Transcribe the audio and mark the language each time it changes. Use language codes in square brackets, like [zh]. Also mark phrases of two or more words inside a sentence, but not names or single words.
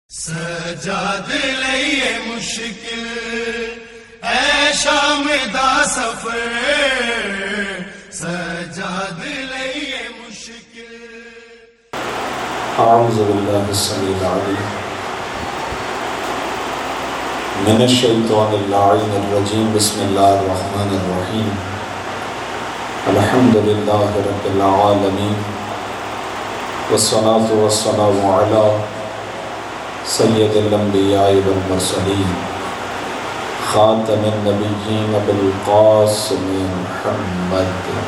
[pa] سجاد لئیے مشکل اے شام دا سفر، سجاد لئیے مشکل۔ [ar] اعوذ باللہ السمیع العلیم من الشیطان اللعین الرجیم، بسم اللہ الرحمن الرحیم، الحمد للہ رب العالمین، والصلاة والسلام علی سید الانبیاء والمرسلین، خاتم النبیین بالقاسم محمد۔